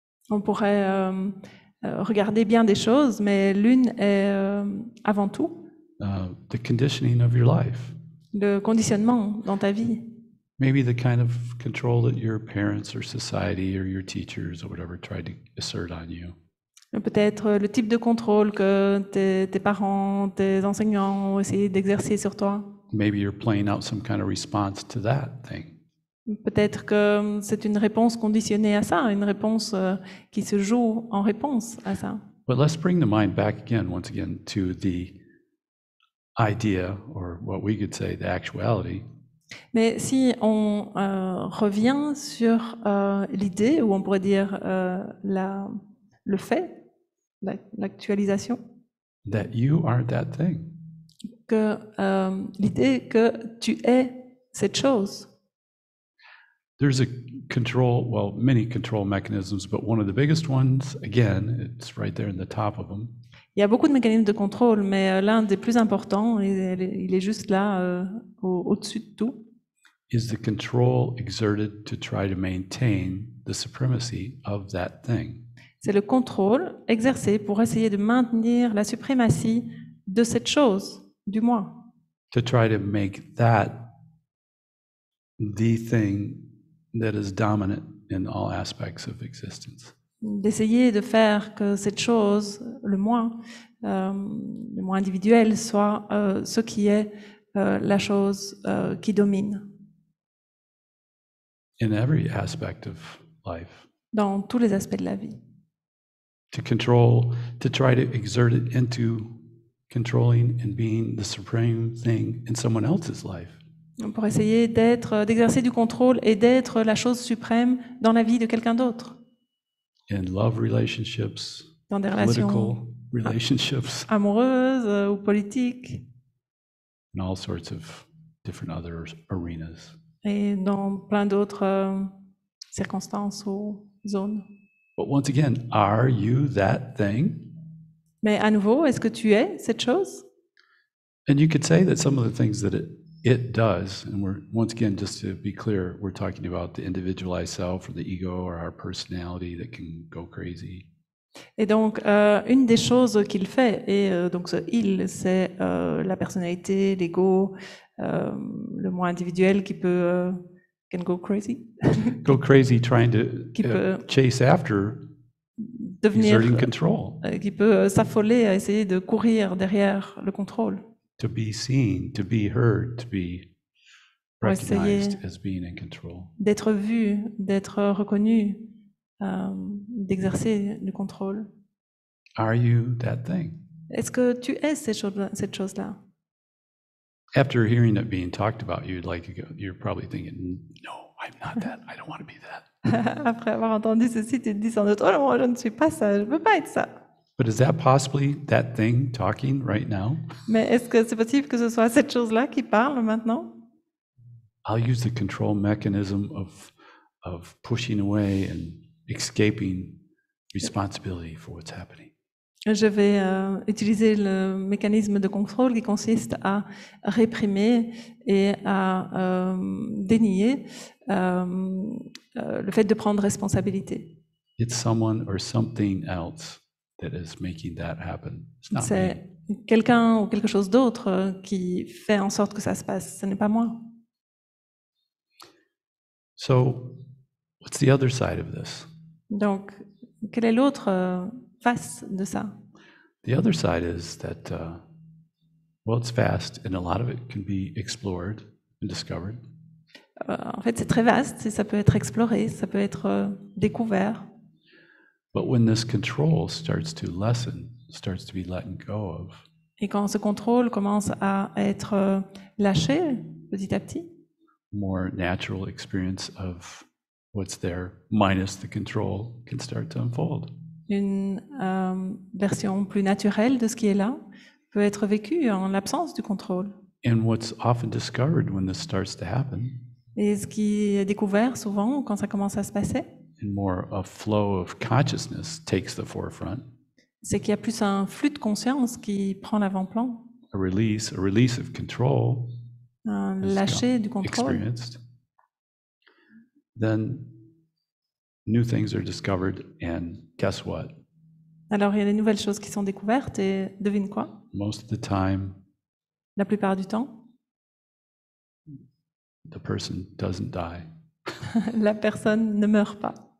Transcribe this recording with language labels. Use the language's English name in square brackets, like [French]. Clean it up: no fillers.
[French] On pourrait regarder bien des choses, mais l'une est avant tout [English] the conditioning of your life. [French] le conditionnement dans ta vie. [English] Maybe the kind of control that your parents or society or your teachers or whatever tried to assert on you. [French] Peut-être le type de contrôle que tes parents, tes enseignants ont essayé d'exercer sur toi. [English] Maybe you're playing out some kind of response to that thing. [French] Peut-être que c'est une réponse conditionnée à ça, une réponse qui se joue en réponse à ça. [English] But let's bring the mind back again, once again, to the idea, or what we could say, the actuality, [French] Mais si on revient sur l'idée, ou on pourrait dire le fait, l'actualisation, [English] that you are that thing. [French] que l'idée que tu es cette chose. [English] There's a control, well, many control mechanisms, but one of the biggest ones, again, it's right there in the top of them, [French] Il y a beaucoup de mécanismes de contrôle, mais l'un des plus importants, il est juste là, au-dessus de tout, [English] is the control exerted to try to maintain the supremacy of that thing. [French] c'est le contrôle exercé pour essayer de maintenir la suprématie de cette chose, du moi, [English] To try to make that the thing that is dominant in all aspects of existence. [French] d'essayer de faire que cette chose, le moi individuel, soit ce qui est la chose qui domine. [English] in every aspect of life. [French] dans tous les aspects de la vie. [English] To control, to try to exert it into controlling and being the supreme thing in someone else's life. [French] Pour essayer d'exercer du contrôle et d'être la chose suprême dans la vie de quelqu'un d'autre. [English] In love relationships, [French] Dans des [English] political [French] relations [English] relationships, [French] amoureuses ou politiques, [English] and all sorts of different other arenas. [French] et dans plein d'autres circonstances ou zones. [English] But once again, are you that thing? [French] Mais à nouveau, est-ce que tu es cette chose? [English] And you could say that some of the things that it does, and we're, once again, just to be clear, we're talking about the individualized self or the ego or our personality that can go crazy. [French] Et donc, une des choses qu'il fait, et donc ce il, c'est la personnalité, l'ego, le moi individuel qui peut [English] can go crazy, Go crazy trying to [French] Qui peut [English] chase after [French] devenir, [English] exerting control, [French] qui peut s'affoler à essayer de courir derrière le contrôle, [English] to be seen, to be heard, to be [French] Pour essayer [English] recognized as being in control. [French] d'être vu, d'être reconnu, d'exercer le contrôle. [English] Are you that thing? [French] Est-ce que tu es cette chose-là? [English] After hearing it being talked about, you're probably thinking, no, I'm not that. I don't want to be that. [French] Après avoir entendu ceci, tu te dis sans doute, oh non, je ne suis pas ça, je ne veux pas être ça. [English] But is that possibly that thing talking right now? [French] Mais est-ce que c'est possible que ce soit cette chose-là qui parle maintenant? [English] I'll use the control mechanism of pushing away and escaping responsibility for what's happening. [French] Je vais utiliser le mécanisme de contrôle qui consiste à réprimer et à dénier le fait de prendre responsabilité. [English] It's someone or something else that is making that happen. It's not me. [French] C'est quelqu'un ou quelque chose d'autre qui fait en sorte que ça se passe. Ce n'est pas moi. [English] So, what's the other side of this? [French] Donc, quelle est l'autre face de ça? [English] The other side is that, well, it's vast, and a lot of it can be explored and discovered. [French] En fait, c'est très vaste et ça peut être exploré, ça peut être découvert. [English] But when this control starts to lessen, starts to be let go of, [French] Et quand ce contrôle commence à être lâché petit à petit, [English] more natural experience of what's there minus the control can start to unfold. [French] une version plus naturelle de ce qui est là peut être vécue en l'absence du contrôle. [English] And what's often discovered when this starts to happen, [French] Et ce qui est découvert souvent quand ça commence à se passer, [English] and more a flow of consciousness takes the forefront, [French] c'est qu'il y a plus un flux de conscience qui prend l'avant-plan, [English] a release of control [French] un [English] is [French] lâcher du contrôle. [English] experienced, then new things are discovered, and guess what? [French] Alors il y a des nouvelles choses qui sont découvertes et devine quoi? [English] Most of the time, [French] La plupart du temps, [English] the person doesn't die. [French] la personne ne meurt pas.